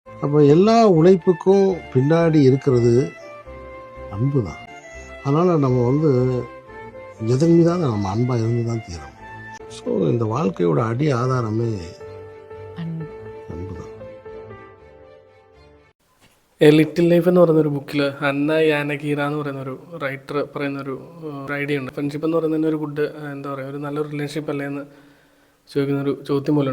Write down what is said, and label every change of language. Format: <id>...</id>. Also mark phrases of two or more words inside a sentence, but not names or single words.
<ta>அப்போ எல்லா உழைப்புக்கும் பின்னாடி இருக்கிறது அன்பு தான். அதனால் நம்ம எதன் மீதாவது நம்ம அன்பாக இருந்து தான் தீரும். ஸோ இந்த வாழ்க்கையோட அடி ஆதாரமே അൻപ് தான்.</ta> <ml>എ ലിറ്റിൽ ലൈഫ് എന്ന് പറയുന്നൊരു ബുക്കിൽ അന്ന യാനകീര എന്ന് പറയുന്നൊരു റൈറ്റർ പറയുന്നൊരു ഐഡിയ ഉണ്ട്. ഫ്രണ്ട്ഷിപ്പ് എന്ന് പറയുന്നതിന് ഒരു ഗുഡ് എന്താ പറയുക, ഒരു നല്ലൊരു റിലേഷൻഷിപ്പ് അല്ലേ എന്ന് ചോദിക്കുന്നൊരു ചോദ്യം പോലെ ഉണ്ട്.</ml>